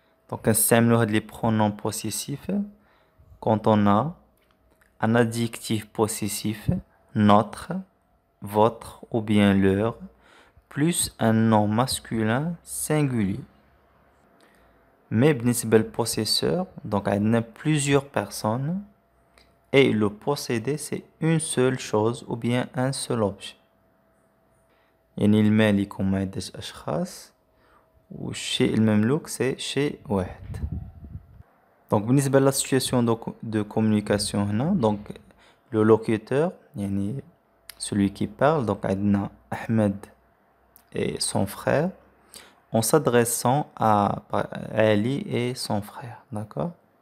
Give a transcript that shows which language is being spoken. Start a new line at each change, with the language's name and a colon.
French: Donc,
Arabic: نستعملوا هاد
French: les pronoms possessifs quand on a un adjectif possessif, notre, votre ou bien leur, plus un nom masculin singulier. Mais
Arabic: بالنسبة
French: للpossesseur, donc on a plusieurs personnes et le possédé c'est une seule chose ou bien un seul objet.
Arabic: يعني المالك هما عدة أشخاص والشيء المملوك
French: c'est
Arabic: شيء واحد.
French: Donc
Arabic: بالنسبة
French: la situation de communication هنا, donc le locuteur يعني celui qui parle, donc
Arabic: عندنا
French: Ahmed et son frère, en s'adressant à Ali et son frère, d'accord?